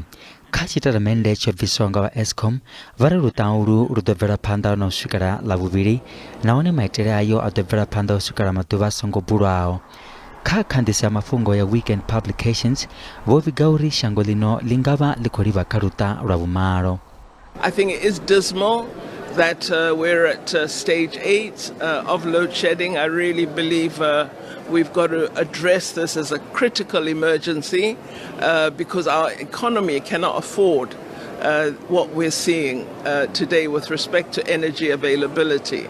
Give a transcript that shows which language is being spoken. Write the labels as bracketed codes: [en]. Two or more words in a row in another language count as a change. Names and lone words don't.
[ve] Kha tshitatamennde tsho bviswaho nga vha Eskom vha ri luṱa ulu lu ḓo bvela phanḓa na u swikela ḽavhuvhili, nahone maitele ayo a ḓo bvela phanḓa u swikela maḓuvha a songo bulwaho. Kha khanḓiso ya mafhungo ya Weekend Publications vho vhiga uri shango ḽino ḽi nga vha ḽi khou livha kha luṱa lwa vhumalo. [en] I think it is dismal that we're at stage 8 of load shedding. I really believe we've got to address this as a critical emergency because our economy cannot afford what we're seeing today with respect to energy availability.